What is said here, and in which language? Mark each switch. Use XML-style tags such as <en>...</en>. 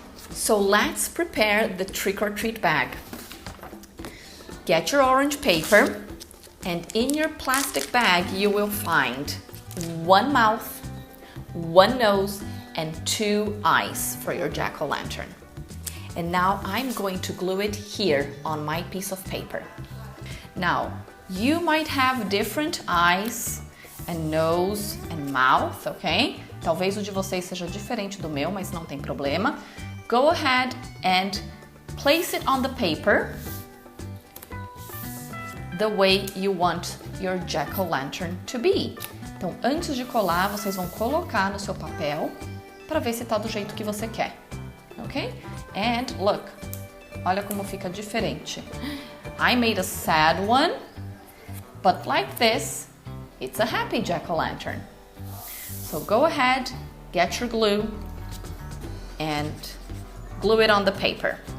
<en>So let's prepare the trick-or-treat bag. Get your orange paper, and in your plastic bag you will find 1 mouth, 1 nose, and 2 eyes for your jack-o'-lantern. And now I'm going to glue it here on my piece of paper. Now, you might have different eyes and nose and mouth, okay?</en> <pt>Talvez o de vocês seja diferente do meu, mas não tem problema.</pt> <en>Go ahead and place it on the paper the way you want your jack-o'-lantern to be.</en> <pt>Então, antes de colar, vocês vão colocar no seu papel para ver se está do jeito que você quer, ok?</pt> <en>And look,</en> <pt>olha como fica diferente.</pt> <en>I made a sad one, but like this, it's a happy jack-o'-lantern. So go ahead, get your glue, and glue it on the paper.</en>